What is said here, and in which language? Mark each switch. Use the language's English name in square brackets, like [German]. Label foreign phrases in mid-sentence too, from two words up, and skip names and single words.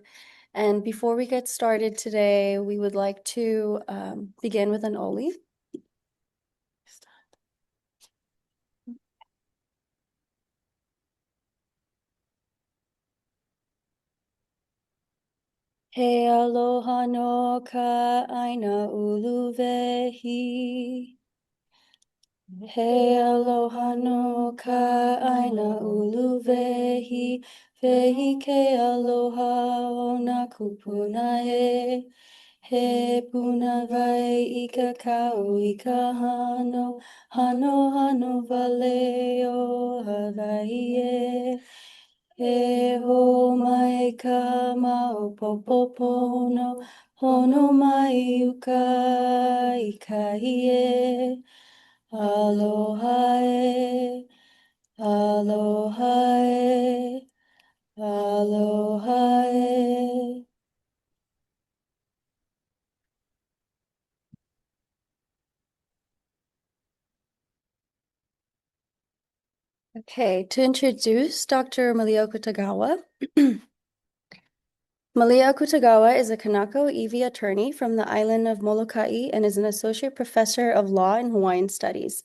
[English] And before we get started today, we would like to begin with an oli. [Hawaiian] He aloha no ka aina uluwehi. He aloha no ka aina uluwehi. Wehi ke aloha o na kupuna he. He puna vai I ka kau I ka hano. Hano hano wale o Hawaiʻi e. E ho mai ka maopopopono, hono mai uka I ka hie. Aloha e, aloha e, aloha e. [English] Okay, to introduce Dr. Malia Akutagawa. Malia Akutagawa is a Kanako Iwi attorney from the island of Molokaʻi and is an associate professor of law and Hawaiian studies.